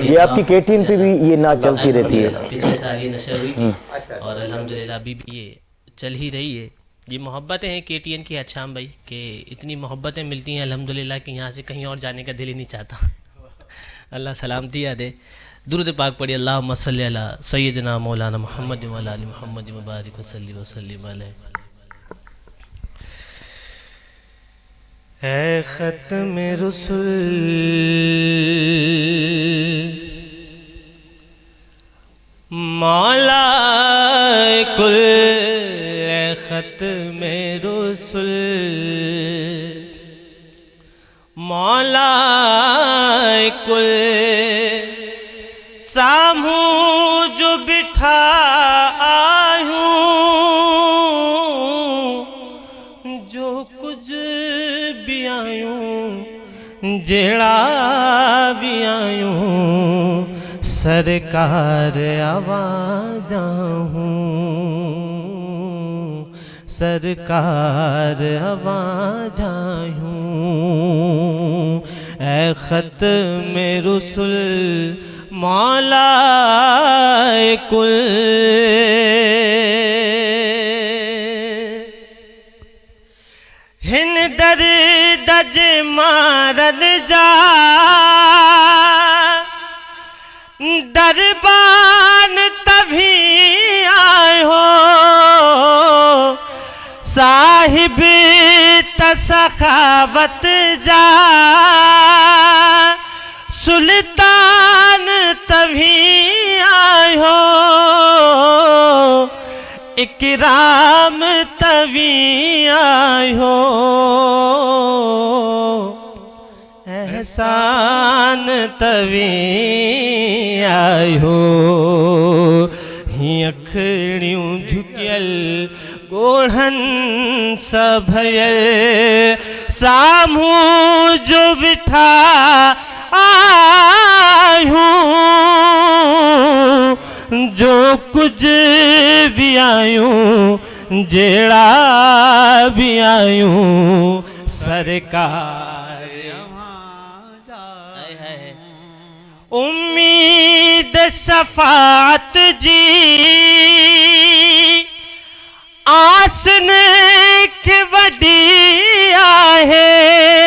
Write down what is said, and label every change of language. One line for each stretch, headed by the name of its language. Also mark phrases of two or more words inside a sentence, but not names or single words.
Urdu: یہ آپ کی کے ٹی این پہ بھی یہ نعت چلتی رہتی ہے. پچھلے سال یہ نشر ہوئی تھی اور الحمدللہ ابھی بھی یہ چل ہی رہی ہے. یہ محبتیں ہیں کے ٹی این کی اچھام بھائی کہ اتنی محبتیں ملتی ہیں الحمدللہ کہ یہاں سے کہیں اور جانے کا دل ہی نہیں چاہتا. اللہ سلامتی دے. درود پاک پڑھیے
Arabic: اللهم صل على سيدنا مولانا محمد وعلى آل محمد وبارك وسلم عليه.
Sindhi: ऐ ख़त्म रसूल मौला कुल, ऐ ख़त्म रसूल मौला कुल सामू जो बिठा आयूं जो कुछ भी आयूं जेड़ा भी आयूं सरकार आवाज़ हूँ सरकार आवाज़ हूँ। ऐ ख़त्म रसूल मौला कुल हिन दर दज मारद जा दरबान तभी आए हो साहिब तसखावत जा सुल्तान तभी आए हो इकराम तभी आए हो एहसान तभी आए हो। ही अखड़ियूं झुकियल गोढ़न सभयल सामू जो बिठा आयूं जो कुछ भी आयूं जेड़ा भी आयूं सरकार उम्मीद शफात जी आसन के वडी आहे